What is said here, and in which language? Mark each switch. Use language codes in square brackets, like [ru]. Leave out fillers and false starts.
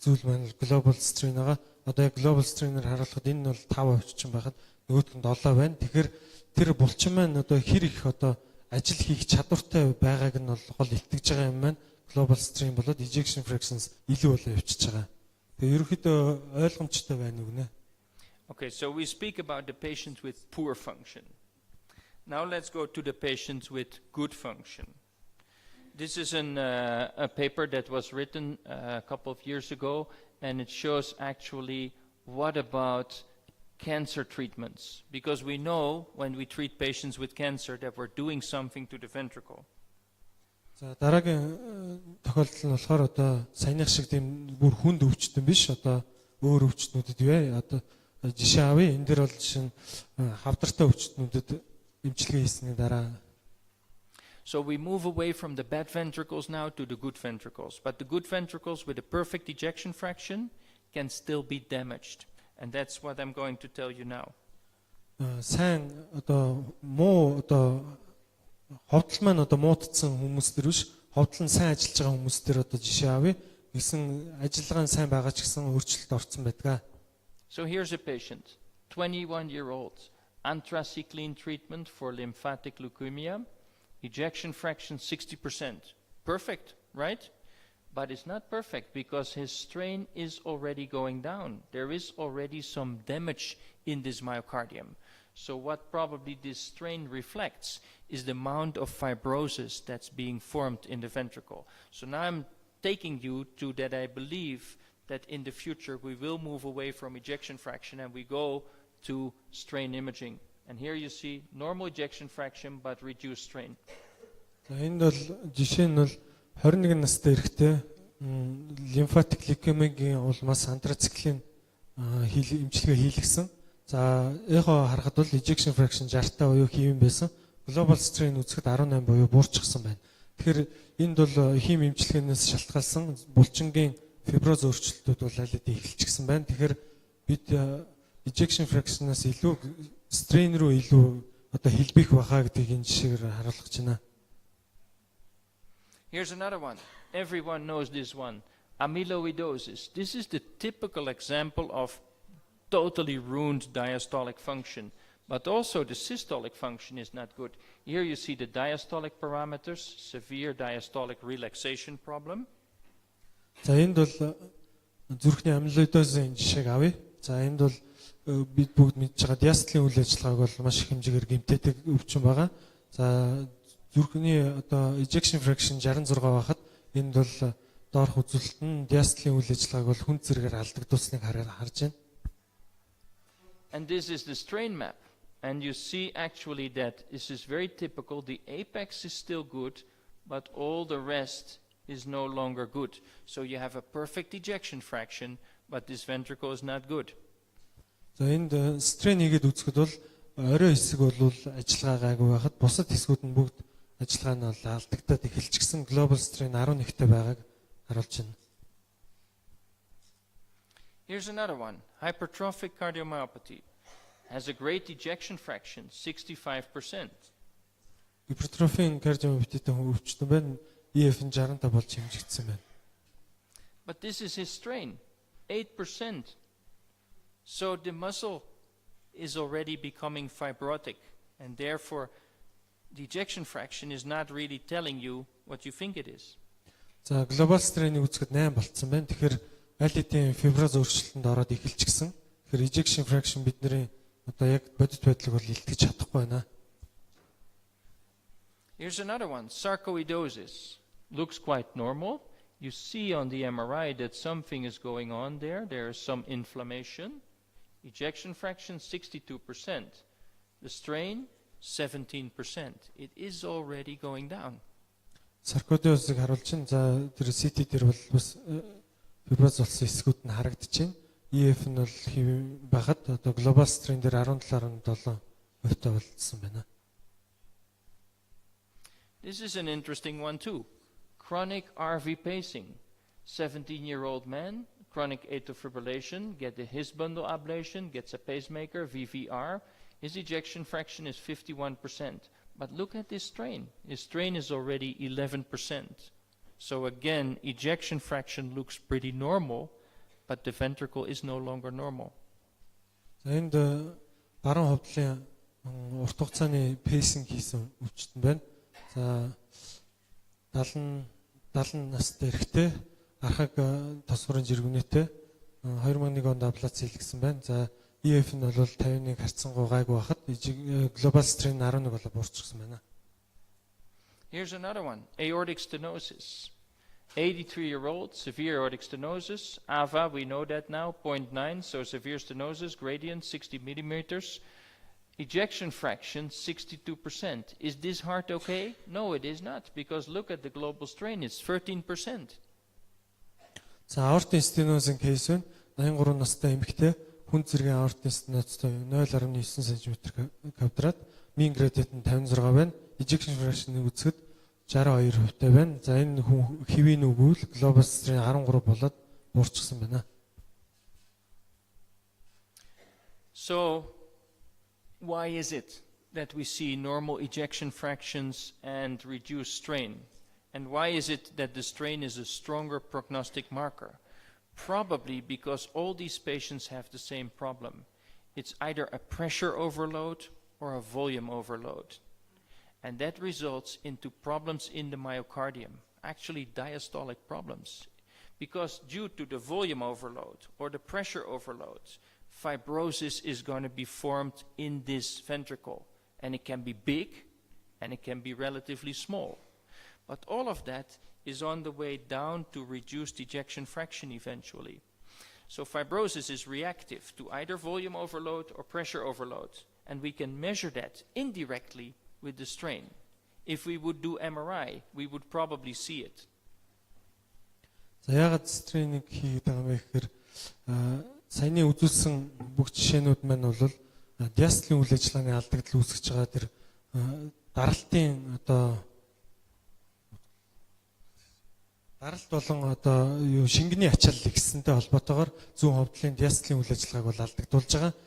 [mn] зүйл маань global strain байгаа. Одоо яг global strain-ээр харуулхад энэ нь бол 5% ч юм байхад нөгөөх нь 7 байна. Тэгэхээр тэр булчин маань одоо хэр их одоо ажил хийх чадвартай байгааг нь бол гол илтгэж байгаа юм маань global strain болоод ejection fractions илүү болоо явчихж байгаа. Тэгээ ерөнхийдөө ойлгомжтой байна уу гэнэ. [en] Okay, so we speak about the patients with poor function. Now let's go to the patients with good function. This is a paper that was written a couple of years ago, and it shows actually what about cancer treatments. Because we know when we treat patients with cancer that we're doing something to the ventricle. [mn] За дараагийн тохиолдол нь болохоор одоо саяных шиг тийм бүр хүнд өвчтөн биш одоо өөр өвчтнүүдэд юу вэ? Одоо жишээ авъя. Энэ дээр бол жишээ нь хавдартай өвчтнүүдэд эмчилгээ хийсний дараа. [en] So we move away from the bad ventricles now to the good ventricles. But the good ventricles with a perfect ejection fraction can still be damaged. And that's what I'm going to tell you now. [mn] Сайн одоо муу одоо ховдол маань одоо муудсан хүмүүс төр биш, ховдол нь сайн ажиллаж байгаа хүмүүс төр одоо жишээ авъя. Гэсэн ажиллагаа нь сайн байгаа ч гэсэн өөрчлөлт орсон байдаг. [en] So here's a patient, 21-year-old, anthracycline treatment for lymphatic leukemia, ejection fraction 60%. Perfect, right? But it's not perfect because his strain is already going down. There is already some damage in this myocardium. So what probably this strain reflects is the amount of fibrosis that's being formed in the ventricle. So now I'm taking you to that I believe that in the future we will move away from ejection fraction and we go to strain imaging. And here you see normal ejection fraction but reduced strain. [mn] Энд бол жишээ нь бол 21 настай эрэгтэй лимфатик лейкемигийн улмаас антрациклин эмчилгээ хийлгсэн. За эхо харахад бол ejection fraction 60-таа буюу хийвэн байсан. Global strain үзэхэд 18 буюу буурчихсан байна. Тэгэхээр энд бол хим эмчилгээнээс шалтгаалсан булчингийн фиброз өөрчлөлтүүд бол аль хэдийн эхэлчихсэн байна. Тэгэхээр бид ejection fraction-аас илүү strain руу илүү одоо хэлбэх баха гэдгийг энэ жишээгээр харуулж байна. [en] Here's another one. Everyone knows this one. Amyloidosis. This is the typical example of totally ruined diastolic function. But also the systolic function is not good. Here you see the diastolic parameters, severe diastolic relaxation problem. [mn] За энд бол зүрхний амилоидозын жишээг авъя. За энд бол бид бүгд мэдж байгаа диастолын үйл ажиллагааг бол маш их хэмжээгээр гэмтээдэг өвчин байгаа. За зүрхний одоо ejection fraction 66 байхад энд бол доорх үзүүлэлт нь диастолын үйл ажиллагааг бол хүн зэрэгээр алдагдуулсныг харж байна. [en] And this is the strain map. And you see actually that this is very typical. The apex is still good, but all the rest is no longer good. So you have a perfect ejection fraction, but this ventricle is not good. [mn] За энд strain хийгээд үзэхэд бол орой хэсэг бол ажиллагаа гайгүй байхад бусад хэсгүүд нь бүгд ажиллагаа нь бол алдагдаад эхэлчихсэн. Global strain 11-тэй байгааг харуулж байна. [en] Here's another one. Hypertrophic cardiomyopathy has a great ejection fraction, 65%. [mn] Hypertrophic cardiomyopathy өвчтөн байна. EF нь 65 болж хэмжигдсэн байна. [en] But this is his strain, 8%. So the muscle is already becoming fibrotic, and therefore the ejection fraction is not really telling you what you think it is. [mn] За global strain-ийг үзэхэд 8 болцсон байна. Тэгэхээр аль хэдийн фиброз өөрчлөлтөнд ороод эхэлчихсэн. Тэгэхээр ejection fraction бидний одоо яг бодит байдлыг бол илтгэж чадахгүй байна. [en] Here's another one, sarcoidosis. Looks quite normal. You see on the MRI that something is going on there. There is some inflammation. Ejection fraction 62%. The strain 17%. It is already going down. [mn] Sarcoidosis-ыг харуулж байна. За тэр CT дээр бол бас фиброз болсон эсгүүд нь харагдаж байна. EF нь бол байхад одоо global strain дээр 17.7% болцсон байна. [en] This is an interesting one too. Chronic RV pacing. 17-year-old man, chronic atrial fibrillation, get a His bundle ablation, gets a pacemaker, VVR. His ejection fraction is 51%. But look at this strain. His strain is already 11%. So again, ejection fraction looks pretty normal, but the ventricle is no longer normal. [mn] За энд баруун ховдлын урт хугацааны пейсинг хийсэн өвчтөн байна. За 70 настай эрэгтэй архаг тосгорын жиргэнэтэй 2001 онд аблац хийлгэсэн байна. За EF нь бол 51 харьцангуй гайгүй байхад глобал стрин 11 болоо буурчихсан байна. [en] Here's another one, aortic stenosis. 83-year-old, severe aortic stenosis. AVA, we know that now, 0.9, so severe stenosis, gradient 60 millimeters. Ejection fraction 62%. Is this heart okay? No, it is not, because look at the global strain, it's 13%. [mn] За аортын стенозын кейс нь 83 настай эмэгтэй хүн зэргийн аортын стенозтой 0.9 см квадрат, mean gradient нь 56 байна. Ejection fraction-ыг үзэхэд 62% байна. За энэ хүн хэвийн үгүүл global strain 13 болоод буурчихсан байна. [en] So, why is it that we see normal ejection fractions and reduced strain? And why is it that the strain is a stronger prognostic marker? Probably because all these patients have the same problem. It's either a pressure overload or a volume overload. And that results into problems in the myocardium, actually diastolic problems. Because due to the volume overload or the pressure overload, fibrosis is going to be formed in this ventricle. And it can be big and it can be relatively small. But all of that is on the way down to reduced ejection fraction eventually. So fibrosis is reactive to either volume overload or pressure overload. And we can measure that indirectly with the strain. If we would do MRI, we would probably see it. [mn] За ягаад стрейнинг хийгээд байгаа юм бэ гэхээр саяны үзүүлсэн бүх жишээнүүд маань бол диастолын үйл ажиллагааны алдагдал үүсгэж байгаа тэр даралтын даралт болон шингэний ачаал ихсэнтэй холбоотойгоор зүүн ховдлын диастолын үйл ажиллагааг бол алдагдуулж байгаа.